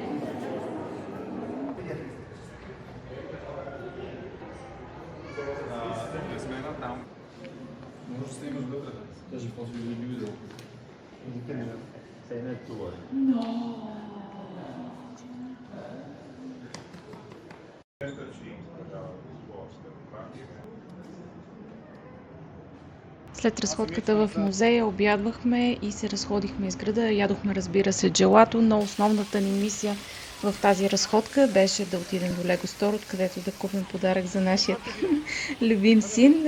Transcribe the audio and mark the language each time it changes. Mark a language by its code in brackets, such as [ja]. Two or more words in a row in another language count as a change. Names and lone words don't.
[bg] Не сме на там. Може да снимаш вътре. Даже после да ги видел. [it] Sei nel tuo. No. [bg] След разходката в музея обядвахме и се разходихме из града. Ядохме, разбира се, джелато, но основната ни мисия в тази разходка беше да отидем до Лего Стор, откъдето да купим подарък за нашия любим син.